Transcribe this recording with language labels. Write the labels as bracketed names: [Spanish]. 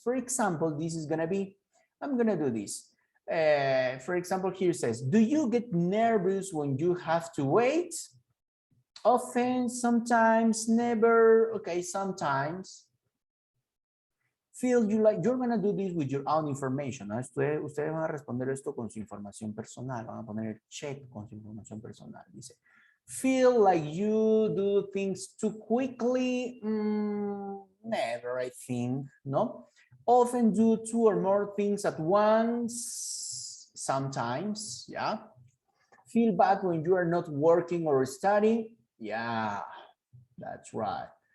[English] For example, this is gonna be, I'm gonna do this. For example, here it says, do you get nervous when you have to wait? Often, sometimes, never, okay, sometimes. Feel you like, you're gonna do this with your own information, ¿no? [Spanish] Ustedes van a responder esto con su información personal, van a poner el check con su información personal. [English] Dice, feel like you do things too quickly? Never, I think, no? Often do 2 or more things at once, sometimes, yeah. Feel bad when you are not working or studying? Yeah, that's right.